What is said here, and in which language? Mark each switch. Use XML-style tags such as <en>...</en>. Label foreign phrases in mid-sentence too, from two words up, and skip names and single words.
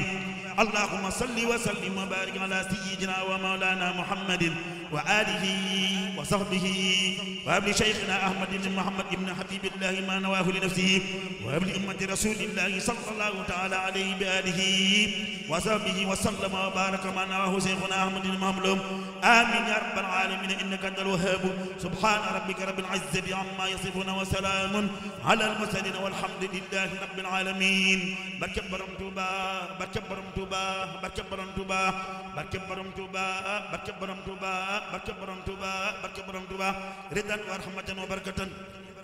<ar>اللهم صل وسلم وبارك على سيدنا ومولانا محمد وآله وصحبه وهب لشيخنا أحمد بن محمد بن حبيب الله ما نواه لنفسه وهب لأمة رسول الله صلى الله تعالى عليه بآله وصحبه وسلم وبارك ما نواه شيخنا أحمد بن محمد. آمين يا رب العالمين إنك أنت الوهاب. سبحان ربك رب العزة عما يصفون وسلام على المرسلين والحمد لله رب العالمين.</ar> <wo>barke Borom Tuuba barke Borom Tuuba barke Borom Tuuba barke Borom Tuuba barke Borom Tuuba barke Borom Tuuba barke Borom Tuuba</wo> <ar>رضا ورحمة وبركة</ar>